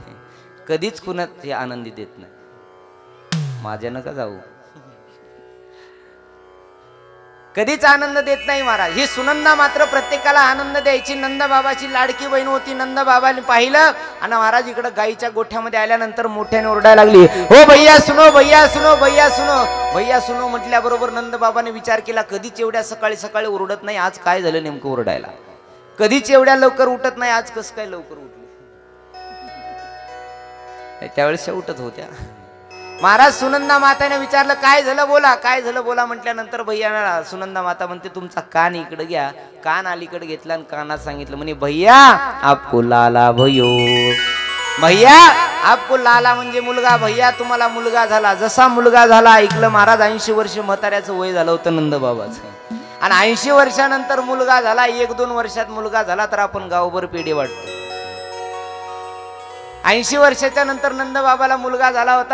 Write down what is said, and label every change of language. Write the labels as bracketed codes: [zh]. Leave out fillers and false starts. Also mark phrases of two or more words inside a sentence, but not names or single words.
[mr] कधीच कुणाची आनंदी देत नाही. माझ्या नका जाऊ, कधीच आनंद देत नाही महाराज. ही सुनंदा मात्र प्रत्येकाला आनंद द्यायची. नंद बाबाची लाडकी बहीण होती. नंद बाबाने पाहिलं आणि महाराज इकडे गायीच्या गोठ्यामध्ये आल्यानंतर मोठ्याने ओरडायला लागली, [hi] हो भैया सुनो, भैया सुनो, भैया सुनो, भैया सुनो. [mr] म्हटल्याबरोबर नंद बाबाने विचार केला कधीच एवढ्या सकाळी सकाळी ओरडत नाही, आज काय झालं नेमकं ओरडायला. कधीच एवढ्या लवकर उठत नाही, आज कसं काय लवकर उठली. त्यावेळेस उठत होत्या. महाराज सुनंदा माताने विचारलं काय झालं बोला, काय झालं बोला. म्हटल्यानंतर भैया सुनंदा माता म्हणते तुमचा कान इकडे घ्या. कान अलीकडे घेतला आणि कानात सांगितलं म्हणे [hi] भैया आपको लाला भयो, भैया आपको लाला [mr] म्हणजे मुलगा. भैया तुम्हाला मुलगा झाला. जसा मुलगा झाला ऐकलं महाराज 80 वर्ष म्हाताऱ्याचं वय झालं होतं नंदबाबाचं. आणि 80 वर्षानंतर मुलगा झाला. 1-2 वर्षात मुलगा झाला तर आपण गावभर पेढे वाटतो. 80 वर्षाच्या नंतर नंदबाबाला मुलगा झाला होता.